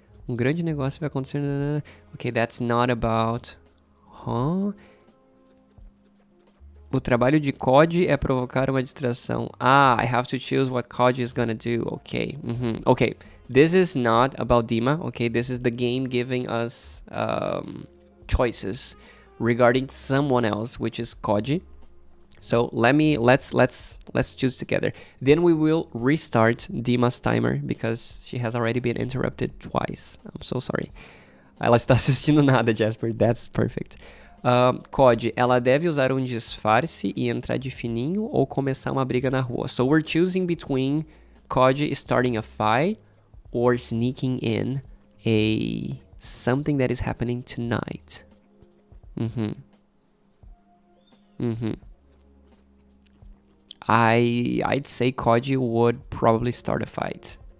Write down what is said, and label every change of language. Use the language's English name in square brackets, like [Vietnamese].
[Portuguese] Grande negócio vai acontecer. [English] Okay, that's not about... Huh? [Portuguese] O trabalho de COD é provocar uma distração. [English] I have to choose what COD is gonna do. Okay. Okay, this is not about Dima. Okay, this is the game giving us choices regarding someone else, which is COD. So let's choose together. Then we will restart Dima's timer because she has already been interrupted twice. I'm so sorry. [Portuguese] Ela está assistindo nada, Jasper. [English] That's perfect. [Portuguese] COD, ela deve usar um disfarce e entrar de fininho ou começar uma briga na rua. [English] So we're choosing between COD starting a fight or sneaking in something that is happening tonight. I'd say COD would probably start a fight.